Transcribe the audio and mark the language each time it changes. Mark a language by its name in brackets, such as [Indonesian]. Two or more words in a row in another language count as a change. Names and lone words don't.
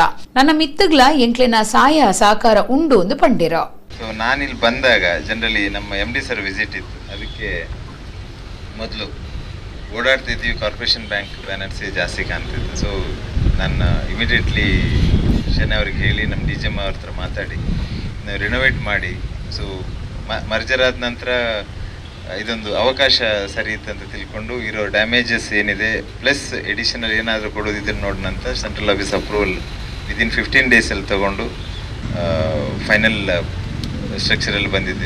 [Tulu] ನನ್ನ ಮಿತ್ತಗ್ಲ ಎಂಕ್ಲೆನ ಸಹಾಯ ಸಹಕಾರ ಉಂಡು ಎಂದು ಪಂಡಿರ. [Kannada] ನಾನಿಲ್ಲಿ ಬಂದಾಗ ಜನರಲಿ ನಮ್ಮ MD ಸರ್ ವಿಸಿಟ್ ಇತ್ತು. ಅದಕ್ಕೆ ಮೊದಲು ಓಡಾಡ್ತಿದ್ವಿ, ಕಾರ್ಪೊರೇಷನ್ ಬ್ಯಾಂಕ್ ಬ್ಯಾನರ್ಸ್ ಜಾಸ್ತಿ ಕಾಣ್ತಿತ್ತು. ಸೊ ನಾನು ಇಮಿಡಿಯೇಟ್ಲಿ ಶನಿ ಅವ್ರಿಗೆ ಹೇಳಿ ನಮ್ಮ DGM ಅವ್ರ ಹತ್ರ ಮಾತಾಡಿ ನಾವು ರಿನೋವೇಟ್ ಮಾಡಿ, ಸೊ ಮರ್ಜರ್ ಆದ ನಂತರ ಇದೊಂದು ಅವಕಾಶ ಸರಿ ಇತ್ತಂತ ತಿಳ್ಕೊಂಡು ಇರೋ ಡ್ಯಾಮೇಜಸ್ ಏನಿದೆ [English] plus additional [Kannada] ಏನಾದರೂ ಕೊಡೋದಿದ್ರೆ ನೋಡಿನಂತ [English] central office approval within 15 daysಲ್ಲಿ [Kannada] ತೊಗೊಂಡು [English] final structureಲ್ಲಿ [Kannada] ಬಂದಿದ್ದೀವಿ.